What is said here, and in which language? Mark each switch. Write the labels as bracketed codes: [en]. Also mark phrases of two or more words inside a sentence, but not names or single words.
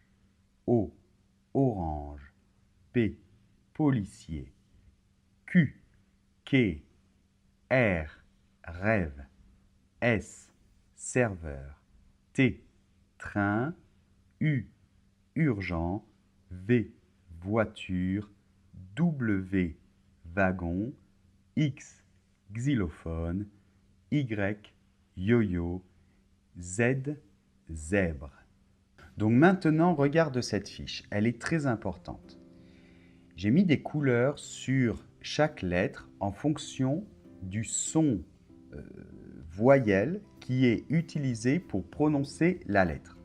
[fr] O, orange. P, policier. Q, quai. R, rêve. S, serveur. T, train. U, urgent. V, voiture. W, wagon. X, xylophone. Y, yo-yo. Z, zèbre. Donc maintenant, regarde cette fiche. Elle est très importante. J'ai mis des couleurs sur chaque lettre en fonction du son voyelle qui est utilisé pour prononcer la lettre.